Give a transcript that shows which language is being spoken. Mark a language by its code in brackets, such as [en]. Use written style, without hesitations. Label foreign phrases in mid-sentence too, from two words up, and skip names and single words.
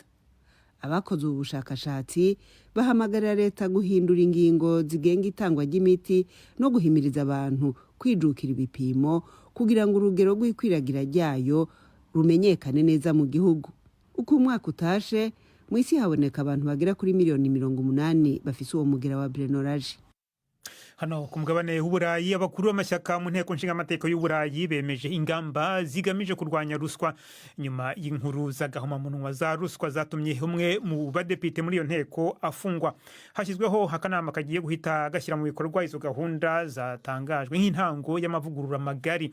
[rw] Abakoze ubu bushakashatsi bahamagarira leta guhindura ingingo zigenga itangwa ry'imiti no guhimiriza abantu kwijukira ibipimo kugira ngo urugero rw'ikwiragira ryayo rumenyekane neza mu gihugu. [rn] Uko umwaka utashe mu isi haboneka abantu bagera kuri 80 miliyoni bafise uwo mugera wa Blennorrhea. [rw] hano ku mugabane w'uburayi abakuru b'amashyaka mu nteko nshingamateka y'uburayi bemeje ingamba zigamije kurwanya ruswa nyuma y'inkuru z'agahomamunwa za ruswa zatumye umwe mu badepite muri iyo nteko afungwa. Hashyizweho akanama kagiye guhita gashyira mu bikorwa izo gahunda zatangajwe nk'intango y'amavugurura magari.